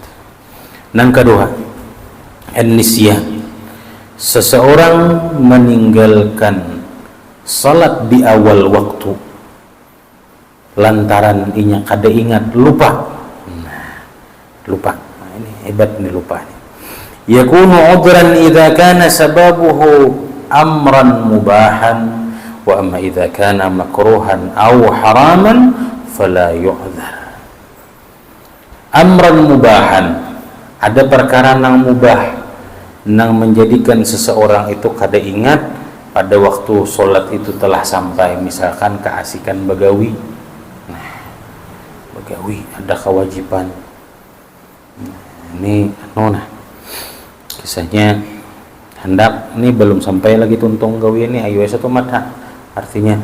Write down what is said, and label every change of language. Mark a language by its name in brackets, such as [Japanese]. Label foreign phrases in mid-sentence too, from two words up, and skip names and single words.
[Banjar] Yang kedua, an-nisyan, seseorang meninggalkan salat di awal waktu lantaran inya kada ingat, lupa. Lupa. Nah, ini hebat nih lupa nih. [Arabic] يكون عذرا إذا كان سببه أمرا مباحا وأما إذا كان مكروها أو حراما فلا يعذر. أمرا مباحا, [Banjar] ada perkara nang mubah nang menjadikan seseorang itu kada ingat pada waktu solat itu telah sampai, misalkan keasikan begawi. Nah, begawi ada kewajiban. Ini nah, kisahnya hendak ini belum sampai lagi tuntung gawi ini ayo satu mata artinya.